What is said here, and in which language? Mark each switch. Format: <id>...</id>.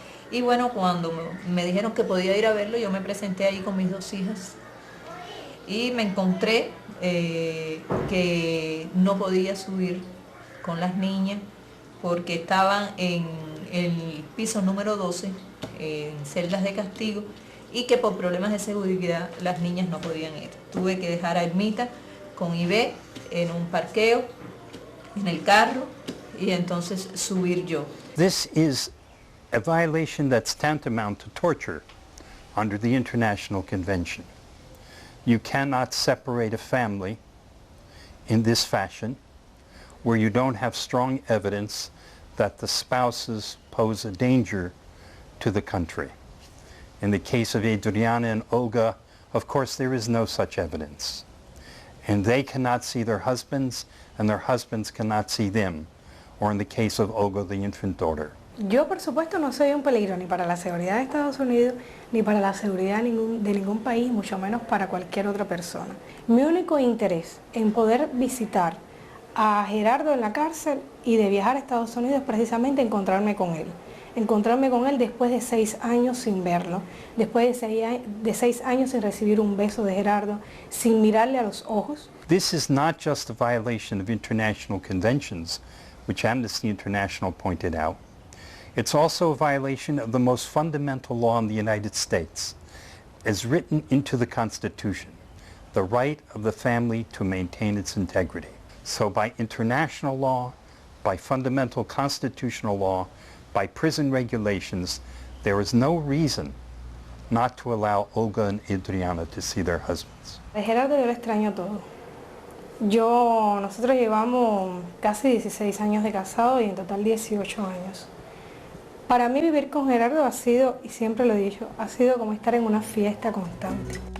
<es>Y bueno, cuando me dijeron que podía ir a verlo, yo me presenté allí con mis 2 hijas y me encontré que no podía subir con las niñas porque estaban en el piso número 12, en celdas de castigo, y que por problemas de seguridad las niñas no podían ir. Tuve que dejar a Ermita con Ibe en un parqueo, en el carro, y entonces subir yo.</es> <en>This is a violation that's tantamount to torture under the International Convention. You cannot separate a family in this fashion where you don't have strong evidence that the spouses pose a danger to the country. In the case of Adriana and Olga, of course, there is no such evidence. And they cannot see their husbands, and their husbands cannot see them. Or in the case of Olga, the infant daughter.</en> <es>Yo, por supuesto, no soy un peligro ni para la seguridad de Estados Unidos, ni para la seguridad de ningún país, mucho menos para cualquier otra persona. Mi único interés en poder visitar a Gerardo en la cárcel y de viajar a Estados Unidos es precisamente encontrarme con él. Encontrarme con él después de 6 años sin verlo, después de 6 años sin recibir un beso de Gerardo, sin mirarle a los ojos.</es> <en>This is not just a violation of international conventions, which Amnesty International pointed out. It's also a violation of the most fundamental law in the United States, as written into the Constitution, the right of the family to maintain its integrity. So by international law, by fundamental constitutional law, by prison regulations, there is no reason not to allow Olga and Adriana to see their husbands.</en> <es>A Gerardo yo lo extraño todo. Nosotros llevamos casi 16 años de casado y en total 18 años. Para mí vivir con Gerardo ha sido, y siempre lo he dicho, ha sido como estar en una fiesta constante.</es>